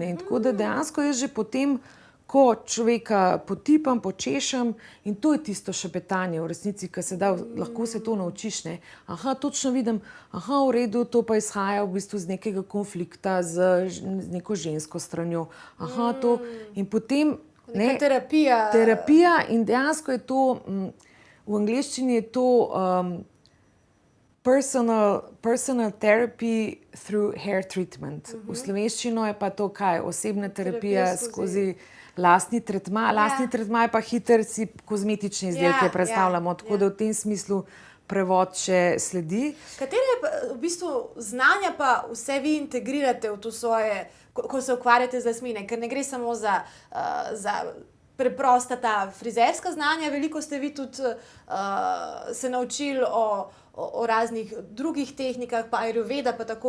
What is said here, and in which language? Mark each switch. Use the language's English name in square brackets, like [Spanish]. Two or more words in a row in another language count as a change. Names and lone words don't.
[Slovenian] In tako da dejansko jaz že potem, ko človeka potipam, počešem in to je tisto šepetanje v resnici, ki se da, lahko se to naučiš, ne. Točno vidim, v redu, to pa izhaja v bistvu z nekega konflikta z neko žensko stranjo. To in potem, ne. Terapija in dejansko je to, v angleščini je to [English] personal therapy through hair treatment. [Slovenian] V slovenščino je pa to kaj? Osebna terapija skozi lastni tretma. Lastni tretma je pa hiter, si kozmetične izdelke predstavljamo, tako da v tem smislu prevod še sledi. Katere v bistvu znanja pa vse vi integrirate v to svoje, ko se ukvarjate z lasmi, ker ne gre samo za preprosta ta frizerska znanja, veliko ste vi tudi se naučili o raznih drugih tehnikah, pa ajurveda, pa tako.